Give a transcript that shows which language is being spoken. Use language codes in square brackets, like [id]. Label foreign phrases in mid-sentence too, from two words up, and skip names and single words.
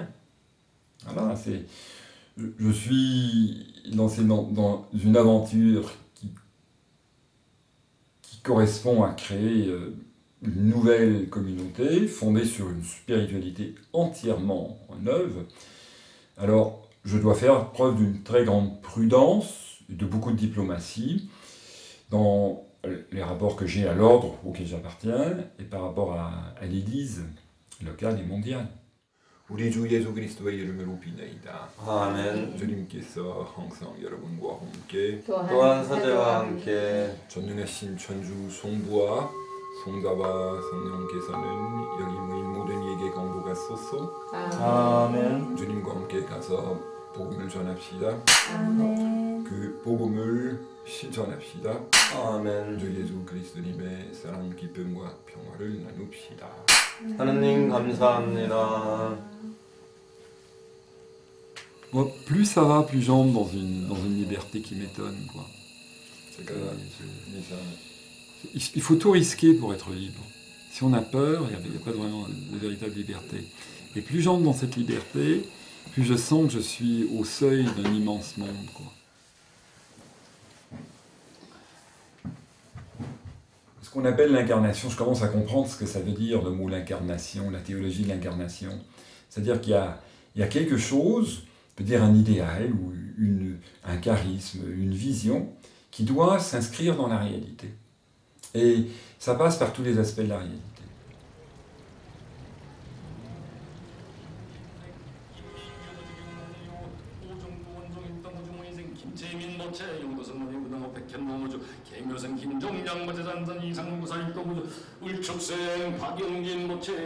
[fr] Voilà, je suis lancé dans une aventure qui correspond à créer une nouvelle communauté fondée sur une spiritualité entièrement neuve. Alors, je dois faire preuve d'une très grande prudence, de beaucoup de diplomatie, dans les rapports que j'ai à l'ordre auquel j'appartiens et par rapport à l'Église locale et mondiale. [ko] 우리 주 예수 그리스도의 이름으로 비나이다. 아멘. 주님께서 항상 여러분과 함께 또한 사제와 함께 전능하신 천주 성부와 성자와 성령께서는 여기 모인 모든 이에게 강복하소서. 아멘. 주님과 함께 가서 복음을 전합시다. 아멘. 그 복음을 실천합시다. 아멘. 주 예수 그리스도님의 사랑, 기쁨과 평화를 나눕시다. 하느님 감사합니다. [fr] Moi, plus ça va, plus j'entre dans une liberté qui m'étonne, quoi. [ko] 제가 이사 [fr] Il faut tout risquer pour être libre. Si on a peur, il n'y a pas vraiment de véritable liberté. Et plus j'entre dans cette liberté, plus je sens que je suis au seuil d'un immense monde, quoi. Ce qu'on appelle l'incarnation, je commence à comprendre ce que ça veut dire le mot l'incarnation, la théologie de l'incarnation. C'est-à-dire qu'il y a quelque chose, on peut dire un idéal ou un charisme, une vision, qui doit s'inscrire dans la réalité. Et ça passe par tous les aspects de la réalité. 개묘생 김종량 모재잔선 이상무사일 거무죠 울축생 박영진 모체